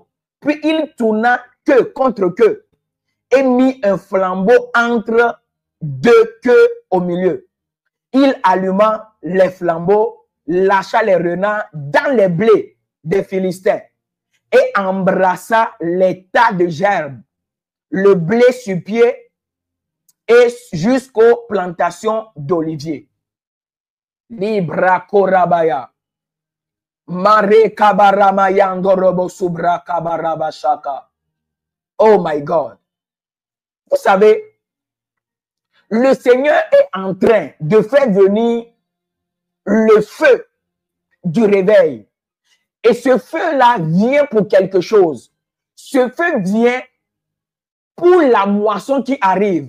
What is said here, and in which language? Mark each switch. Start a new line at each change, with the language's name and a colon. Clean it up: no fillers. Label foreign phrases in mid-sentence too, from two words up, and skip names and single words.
French: Puis il tourna queue contre queue et mit un flambeau entre deux queues au milieu. Il alluma les flambeaux, lâcha les renards dans les blés des Philistins et embrassa les tas de gerbes, le blé sur pied et jusqu'aux plantations d'oliviers. Libra korabaya. Mare kabaramayandorobo subra kabarabashaka.
English: Oh my God.
French: Vous savez, le Seigneur est en train de faire venir le feu du réveil. Et ce feu-là vient pour quelque chose. Ce feu vient pour la moisson qui arrive.